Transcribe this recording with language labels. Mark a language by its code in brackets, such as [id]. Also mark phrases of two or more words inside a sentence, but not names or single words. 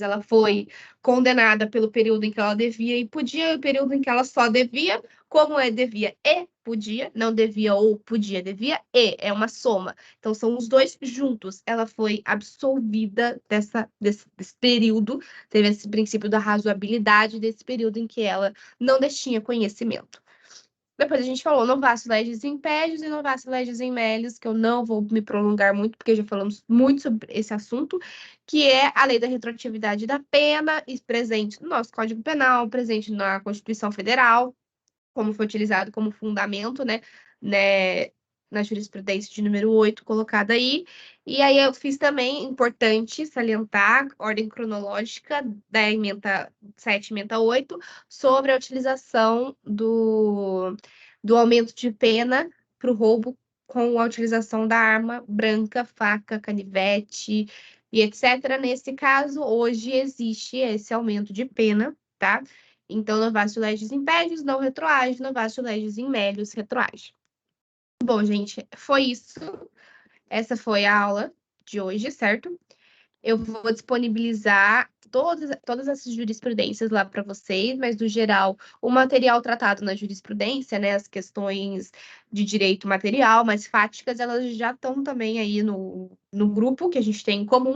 [pt] Ela foi condenada pelo período em que ela devia e podia, e o período em que ela só devia, como é devia e podia, não devia ou podia, devia e, é uma soma. Então, são os dois juntos. Ela foi absolvida desse período, teve esse princípio da razoabilidade desse período em que ela não detinha conhecimento. Depois a gente falou [la] novacio legis impédios e novacio legis in melius, [pt] que eu não vou me prolongar muito, porque já falamos muito sobre esse assunto, que é a lei da retroatividade da pena, presente no nosso Código Penal, presente na Constituição Federal, como foi utilizado como fundamento, né, na jurisprudência de número 8 colocada aí. E aí eu fiz também, importante salientar, ordem cronológica da emenda 7 emenda 8, sobre a utilização do aumento de pena para o roubo com a utilização da arma branca, faca, canivete e etc. Nesse caso, hoje existe esse aumento de pena, tá? Então, [la] novatio legis impedius, [pt] não retroage, [la] novatio legis in melius retroage. [pt] Bom, gente, foi isso. Essa foi a aula de hoje, certo? Eu vou disponibilizar todas essas jurisprudências lá para vocês, mas, no geral, o material tratado na jurisprudência, né, as questões de direito material, mais fáticas, elas já estão também aí no grupo que a gente tem em comum.